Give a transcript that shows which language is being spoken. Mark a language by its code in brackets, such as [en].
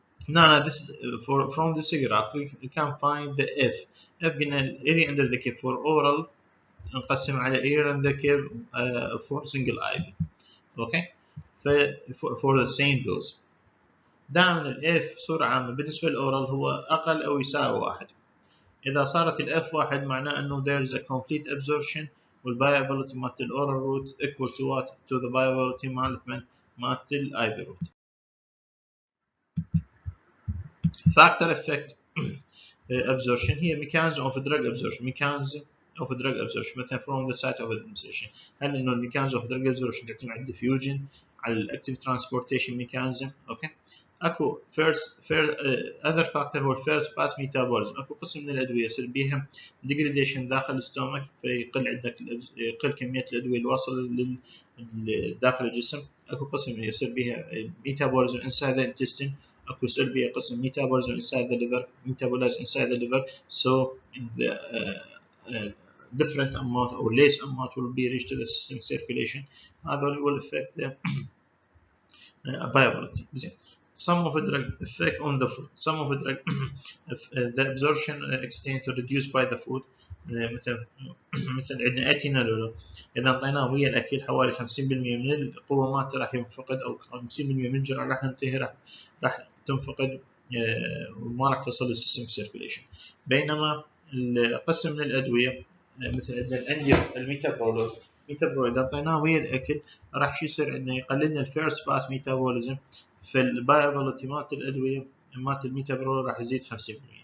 [en] Now this from this graph we can find the F. [ar] F قلنا [en] area under the curve for oral [ar] نقسم على [en] area under the curve for single IV. Okay. for the same dose. [ar] دائما ال F بصورة عامة بالنسبة للأورال هو أقل أو يساوي 1. إذا صارت ال F 1 معناه إنه [en] there is a complete absorption [ar] والviability مالت الأورال route equal to what? [en] to the viability [ar] مالت الIV route. [en] Factor effect absorption هي mechanism of drug absorption. mechanism of drug absorption مثلا from the site of administration. هل إنه mechanism of drug absorption يعتمد على diffusion على الactive transportation mechanism. أوكي. [ar] اكو [en] other factor [ar] هو [en] first pass metabolism. [ar] اكو قسم من الادويه يصير بيها degradation داخل الستومك فيقل عندك يقل كميه الادويه اللي واصله داخل الجسم. اكو قسم يصير بيها [en] metabolism inside the intestine. [ar] اكو يصير بيها قسم [en] metabolism inside the liver metabolism inside the liver. So the different amount or less amount will be reached to the systemic circulation. [ar] هذا [en] will affect the viability. Some of the drug effect on the food. Some of the drug the absorption extent reduced by the food. [ar] مثل عندنا اتينول اذا اعطيناه ويا الاكل حوالي 50% من القوه مالته راح ينفقد، او 50% من الجرعه راح تنتهي راح تنفقد وما راح توصل للسيستم سيركيليشن. بينما القسم من الادويه مثل عندنا الميتابرول اذا اعطيناه ويا الاكل راح يصير عندنا يقلل لنا الفيرست باس ميتابوليزم، فالبايابيلتي مالت الادويه مالت الميتابرول راح يزيد 50%.